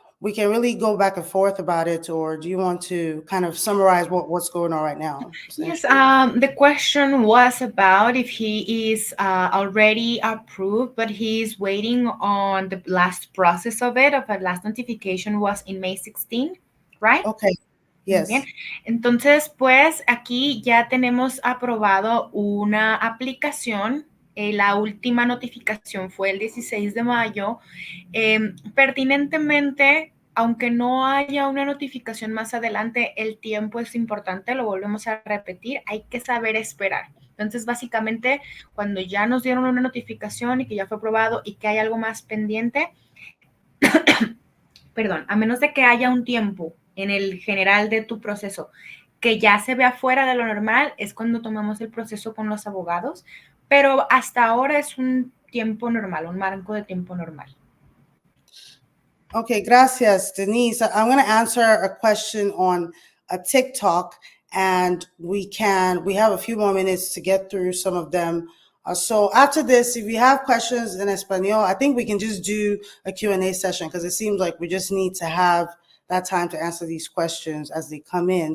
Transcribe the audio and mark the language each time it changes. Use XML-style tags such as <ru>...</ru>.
<en>We can really go back and forth about it, or do you want to kind of summarize what's going on right now? Yes, the question was about if he is already approved, but he's waiting on the last process of it, of a last notification was in May 16, right? Okay, yes.</en> <es>Bien. Entonces, pues aquí ya tenemos aprobado una aplicación. La última notificación fue el 16 de mayo. Pertinentemente, aunque no haya una notificación más adelante, el tiempo es importante, lo volvemos a repetir, hay que saber esperar. Entonces, básicamente, cuando ya nos dieron una notificación y que ya fue aprobado y que hay algo más pendiente, perdón, a menos de que haya un tiempo en el general de tu proceso que ya se vea fuera de lo normal, es cuando tomamos el proceso con los abogados, pero hasta ahora es un tiempo normal, un marco de tiempo normal.</es> <en>Okay,</en> <es>gracias, Denise.</es> <en>I'm going to answer a question on a TikTok, and we have a few more minutes to get through some of them. So after this, if you have questions in Espanol, I think we can just do a Q&A session because it seems like we just need to have that time to answer these questions as they come in.</en>